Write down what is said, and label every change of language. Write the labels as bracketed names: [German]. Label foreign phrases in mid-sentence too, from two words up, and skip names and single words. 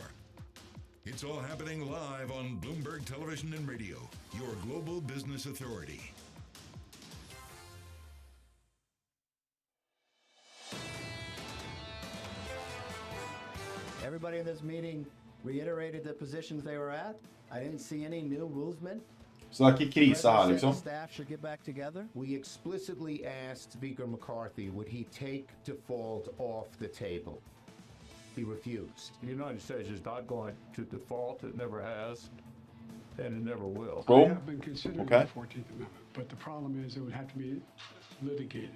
[English] It's all happening live on Bloomberg Television and Radio, your global business authority. Everybody in this meeting reiterated the positions they were at. I didn't see any new movement. [Norwegian] Så det er ikke krise her, liksom? [English] Staff should get back together. We explicitly asked Speaker McCarthy, would he take default off the table? He refused. The United States is not going to default. It never has. and it never will. Boom. I have been considering Okay. the 14th Amendment, but the problem is it would have to be litigated.